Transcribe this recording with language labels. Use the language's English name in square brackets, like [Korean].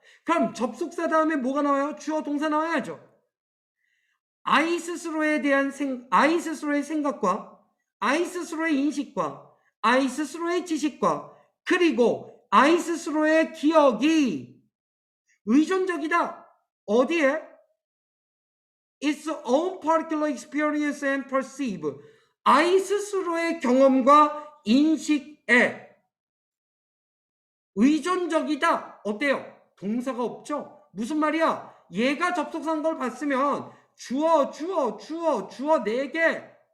[Korean] 그럼 접속사 다음에 뭐가 나와요? 주어 동사 나와야죠. 아이 스스로에 대한 아이 스스로의 생각과 아이 스스로의 인식과 아이 스스로의 지식과 그리고 아이 스스로의 기억이 의존적이다. 어디에? [English] Its own particular experience and perceive. [Korean] 아이 스스로의 경험과 인식에 의존적이다. 어때요? 동사가 없죠? 무슨 말이야? 얘가 접속사인 걸 봤으면 주어 4개.